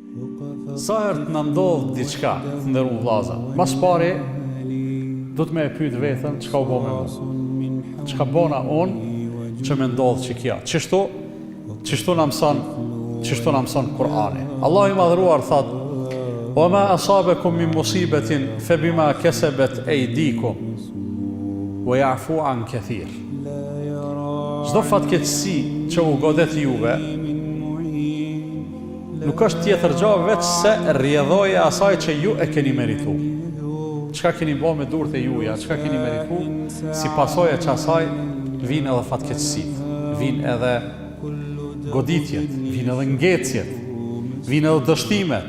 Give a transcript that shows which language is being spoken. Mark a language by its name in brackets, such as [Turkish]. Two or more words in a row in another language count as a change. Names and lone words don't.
[Albanian] Sa herë të na ndodh diçka, të nderuar vëllezër, mas pari do të më e pyet veten çka u bë me mua. Çka bona unë që më ndodh që kjo. Çështu na mëson Kur'ani. Allahu i madhëruar thot: [Arabic] "وما أصابكم من مصيبة فبما كسبت أيديكم ويعفو عن كثير." [Albanian] Çdo fatkeqësi që u godet juve nuk është tjetër gjë veç se rrjedhoja e asaj që ju e keni merituar. Çka keni bërë me durët e juaja, çka keni merituar, si pasojë që asaj vinë edhe fatkeqësitë, vinë edhe goditjet, vinë edhe ngecjet, vinë edhe dështimet.